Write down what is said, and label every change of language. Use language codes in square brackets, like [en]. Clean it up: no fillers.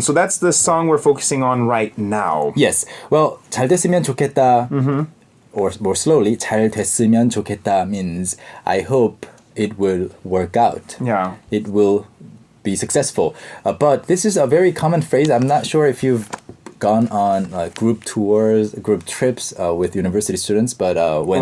[en] So that's the song we're focusing on right now. Yes. [ko] Well, 잘 됐으면 좋겠다. [en] Or more slowly, [ko] 잘 됐으면 좋겠다 [en] means I hope it will work out. Yeah. It will be successful. But this is a very common phrase. I'm not sure if you've gone on group tours, group trips with university students, but when